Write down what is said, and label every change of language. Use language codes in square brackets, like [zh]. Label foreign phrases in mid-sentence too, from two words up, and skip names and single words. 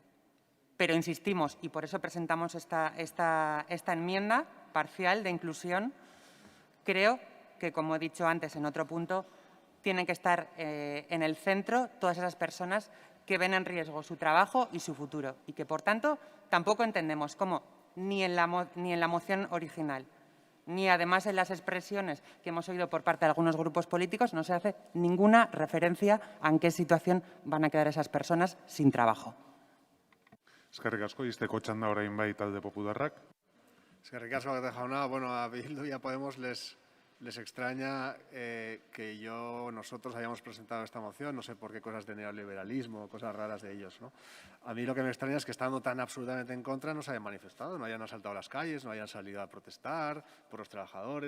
[es] Pero insistimos, y por eso presentamos esta enmienda parcial de inclusión, creo que, como he dicho antes en otro punto, tienen que estar en el centro todas esas personas que ven en riesgo su trabajo y su futuro y que, por tanto, tampoco entendemos cómo ni en la moción original ni además en las expresiones que hemos oído por parte de algunos grupos políticos no se hace ninguna referencia a en qué situación van a quedar esas personas sin trabajo. [eu] Eskerrik asko, izteko txanda orain bai talde popularrak. Eskerrik asko, jauna. [es] Bueno, a Bildu y a Podemos les extraña que nosotros hayamos presentado esta moción, no sé por qué cosas de neoliberalismo, cosas raras de ellos, ¿no? A mí lo que me extraña es que, estando tan absolutamente en contra, no se hayan manifestado, no hayan asaltado las calles, no hayan salido a protestar por los trabajadores.